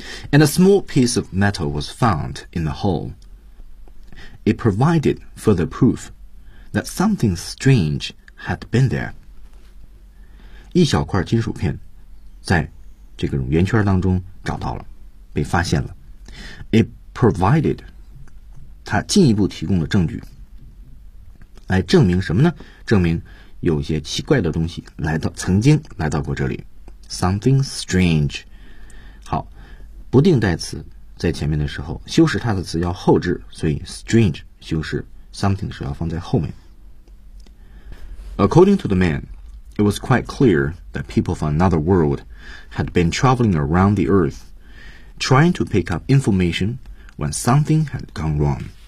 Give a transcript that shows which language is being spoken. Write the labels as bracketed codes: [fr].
[en] And a small piece of metal was found in the hole. It provided further proof that something strange had been there. [zh] 一小块金属片在这个圆圈当中找到了被发现了。 [en] It provided, [zh] 它进一步提供了证据。来证明什么呢证明有些奇怪的东西来到曾经来到过这里。 [en] Something strange. [zh] 不定代词在前面的时候修饰它的词要后置所以 strange 修饰 something 的时候要放在后面 [en] According to the man it was quite clear that people from another world had been traveling around the earth trying to pick up information when something had gone wrong